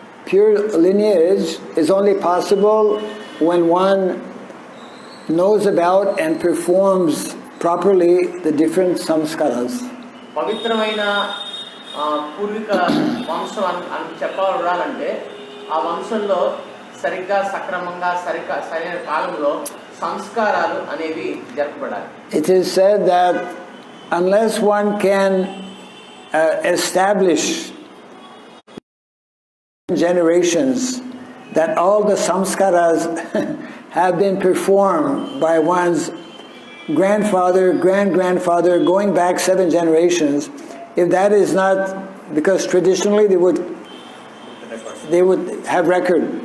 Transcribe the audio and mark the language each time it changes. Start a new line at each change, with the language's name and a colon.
English: Pure lineage is only possible when one knows about and performs properly the different samskaras.
Telugu: పవిత్రమైన పూర్వీక వంశం అని చెప్పబడాలంటే ఆ వంశంలో సరిగ్గా సక్రమంగా సరైన కాలంలో సంస్కారాలు అనేవి జరపబడాలి.
English: It is said that unless one can establish generations that all the samskaras have been performed by one's grandfather, grandfather, going back 7 generations, if that is not, because traditionally they would have record.